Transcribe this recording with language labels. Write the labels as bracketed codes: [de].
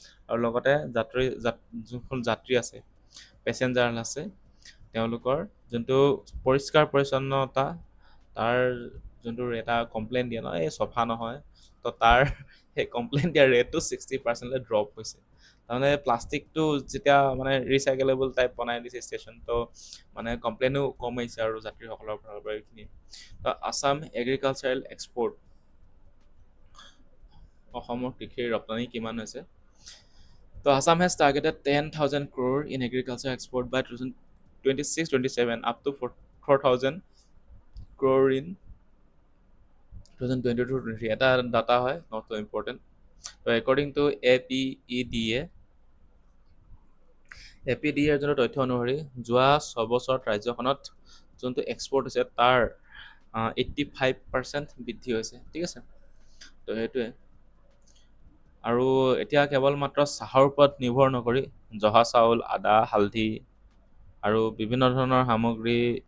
[as] আৰু লগতে যোনখন যাত্ৰী আছে, পেচেঞ্জাৰ আছে, তেওঁলোকৰ যোনটো পৰিষ্কাৰ পৰিচ্ছন্নতা, তাৰ যোনটো এটা কমপ্লেইন দিয়ে ন, এই চফা নহয়, তো তাৰ সেই কমপ্লেইন দিয়া ৰেটটো 60% ড্ৰপ হৈছে। তাৰমানে প্লাষ্টিকটো যেতিয়া মানে ৰিচাইকেলেবল টাইপ বনাই দিছে ষ্টেচন, তো মানে কমপ্লেইনো কম আহিছে আৰু যাত্ৰীসকলৰ ফালৰ পৰা এইখিনি। তো [en] Assam agricultural expert, [as] অসমৰ কৃষিৰ ৰপ্তানি কিমান হৈছে? [en] তো Assam has targeted 10,000 crore in agriculture export by 2026-27 up to 4,000 crore in 2022-23। [as] এটা ডাটা হয়, [en] Not so important. তো according to APEDA, [as] এপিডিএৰ যোনটো তথ্য অনুসৰি যোৱা 6 বছৰত ৰাজ্যখনত যোনটো এক্সপৰ্ট হৈছে তাৰ 85% বৃদ্ধি হৈছে, ঠিক আছে। তো সেইটোৱে। আৰু এতিয়া কেৱল মাত্ৰ চাহৰ ওপৰত নিৰ্ভৰ নকৰি জহা চাউল, আদা, হালধি আৰু বিভিন্ন ধৰণৰ সামগ্ৰী